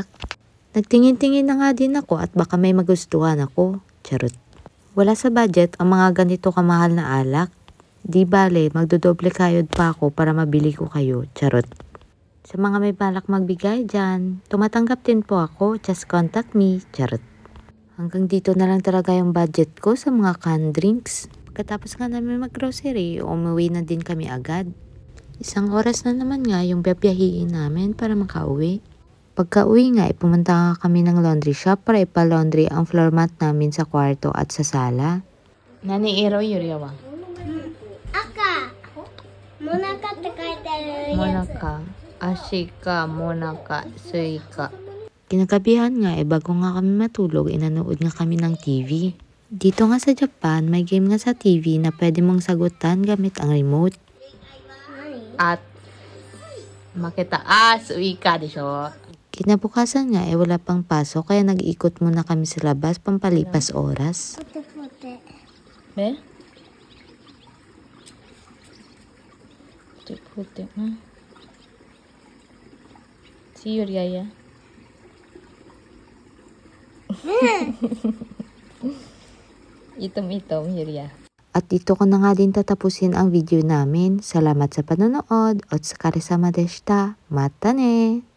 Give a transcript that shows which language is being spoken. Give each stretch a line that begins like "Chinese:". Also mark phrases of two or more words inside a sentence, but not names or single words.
Filipino: Nagtingin-tingin na nga din ako at baka may magustuhan ako. Charot. Wala sa budget ang mga ganito kamahal na alak. Di bale, magdodoble kayod pa ako para mabili ko kayo. Charot. Sa mga may balak magbigay dyan, tumatanggap din po ako.
English: Just contact me.
Filipino: Charot. Hanggang dito na lang talaga yung budget ko sa mga
English: canned drinks.
Filipino: Pagkatapos nga namin mag-grocery, umuwi na din kami agad. 1 oras na naman nga yung biyahiin namin para makauwi. Pagka-uwi nga, pumunta nga kami ng
English: laundry shop
Filipino: para ipa-laundry ang
English: floor mat
Filipino: namin sa kwarto at sa sala.
Japanese: Nani iro Yuria wa? Aka. モナカって書いてあるやつ。モナカ、アシカ、モナカ、スイカ.
Filipino: Kinagabihan nga, bago nga kami matulog, inanood nga kami ng TV. Dito nga sa Japan, may game nga sa TV na pwede mong sagutan gamit ang remote. At makita,
Japanese: スイカでしょ.
Filipino: Kinabukasan nga, wala pang pasok, kaya nag-ikot muna kami sa labas, pampalipas oras.
Japanese: ポテポテ。
Filipino: Be? Puti-puti na. Si Yuria. Itom-itom, Yuria. At dito ko na nga din tatapusin ang video namin. Salamat sa panonood.
Japanese: お疲れ様でした. またね!